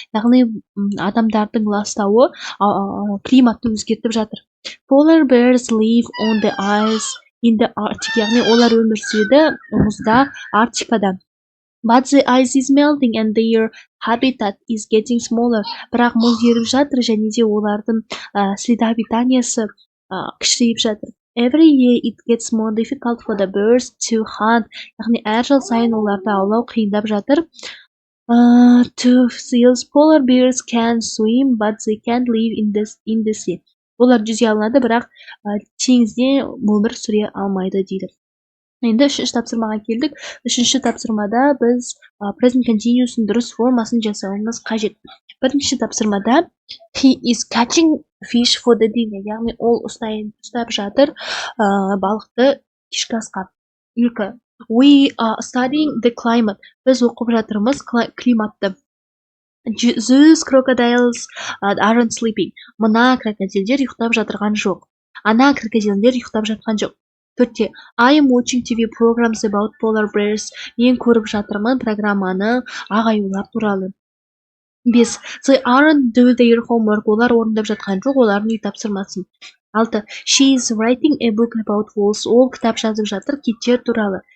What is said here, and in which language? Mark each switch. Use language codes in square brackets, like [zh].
[kk] Яғни адамдардың ластауы климатты өзгертіп жатыр. [en] Polar bears live on the ice in the Arctic, [kk] яғни олар өмір сүреді мұзда, Арктикада. [en] But the ice is melting and their habitat is getting smaller. [kk] Бірақ мұз еріп жатыр және де олардың среда обитаниясы кішірейіп жатыр. [en] Every year it gets more difficult for the birds to hunt. [kk] Яғни әр жыл сайын оларды аулау қиындап жатыр. [en] 2 seals. Polar bears can swim, but they can't live in the sea. [kk] Олар жүзе алады, бірақ теңізде өмір сүре алмайды дейді. Енді үшінші тапсырмаға келдік. Үшінші тапсырмада біз present continuous'ын дұрыс формасын жасауымыз қажет. Бірінші тапсырмада [en] he is catching fish for the dinner, [kk] яғни ол ұстап жатыр балықты кешкі асқа. 2. [en] We are studying the climate. [kk] Біз оқып жатырмыз климатты. [en] Those crocodiles aren't sleeping. [kk] Мына крокодилдер ұйықтап жатырған жоқ. Ана крокодилдер ұйықтап жатқан жоқ. 4. [en] I am watching TV programs about polar bears. [kk] Мен көріп жатырмын программаны ақ аюлар туралы. 5. [en] They aren't do their homework. [kk] Олар орындап жатқан жоқ, олардың үй тапсырмасын. 6. [en] She is writing a book about wolves. [kk] Ол кітап жазып жатыр киттер туралы.